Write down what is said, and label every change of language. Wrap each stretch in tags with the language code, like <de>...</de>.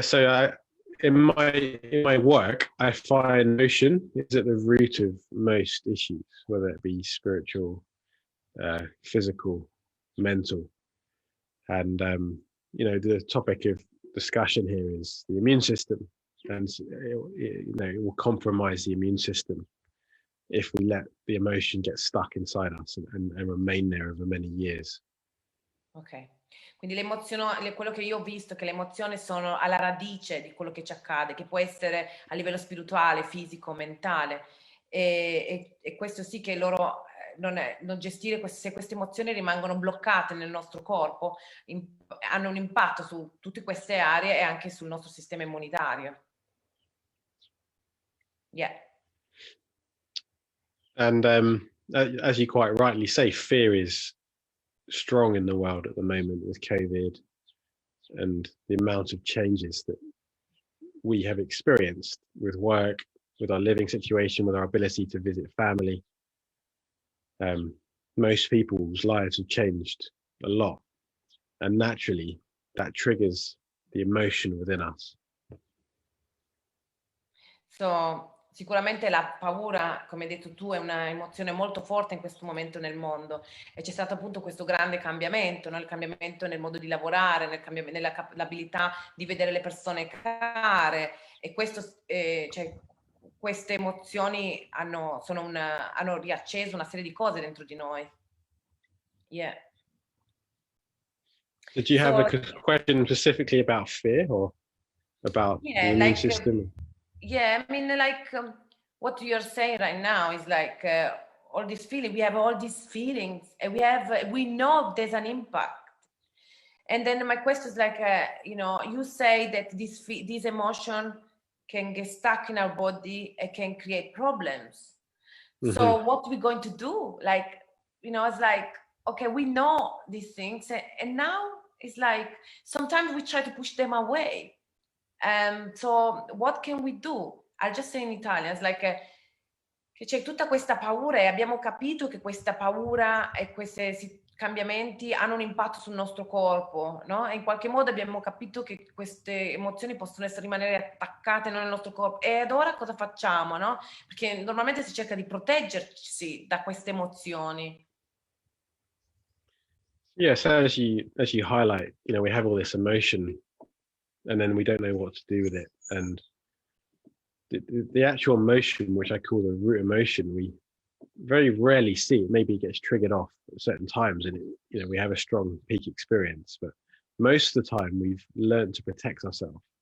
<en>So in my work, I find emotion is at the root of most issues, whether it be spiritual, physical, mental, and the topic of discussion here is the immune system, and it will compromise the immune system if we let the emotion get stuck inside us and remain there over many years.</en> <it>Ok, quindi quello che io ho visto è che le emozioni sono alla radice di quello che ci accade, che può essere a livello spirituale, fisico, mentale, e questo sì che loro non gestire se queste emozioni rimangono bloccate nel nostro corpo, hanno un impatto su tutte queste aree e anche sul nostro sistema immunitario.</it> <en>Yeah. And as you quite rightly say, fear is strong in the world at the moment with COVID and the amount of changes that we have experienced with work, with our living situation, with our ability to visit family. Most people's lives have changed a lot, and naturally that triggers the emotion within us.</en> <it>So, sicuramente la paura, come hai detto tu, è una emozione molto forte in questo momento nel mondo e c'è stato appunto questo grande cambiamento, no? Il cambiamento nel modo di lavorare, nell'abilità di vedere le persone care, e questo, cioè, queste emozioni hanno riacceso una serie di cose dentro di noi.</it> <en>Yeah. Did you have a question specifically about fear or about the immune system? Yeah, I mean, like what you're saying right now is like all this feeling. We have all these feelings, and we know there's an impact. And then my question is like, you say that this emotion can get stuck in our body and can create problems. Mm-hmm. So what are we going to do? Like, it's like, okay, we know these things, and now it's like sometimes we try to push them away. So what can we do? I'll just say in Italian, it's like</en> <it>che c'è tutta questa paura e abbiamo capito che questa paura e questi cambiamenti hanno un impatto sul nostro corpo, no? E in qualche modo abbiamo capito che queste emozioni possono rimanere attaccate nel nostro corpo. E ad ora cosa facciamo, no? Perché normalmente si cerca di proteggersi da queste emozioni.</it> <en>Yes, as you highlight, we have all this emotion and then we don't know what to do with it. And the actual emotion, which I call the root emotion, we very rarely see it. Maybe it gets triggered off at certain times and we have a strong peak experience, but most of the time we've learned to protect ourselves.</en>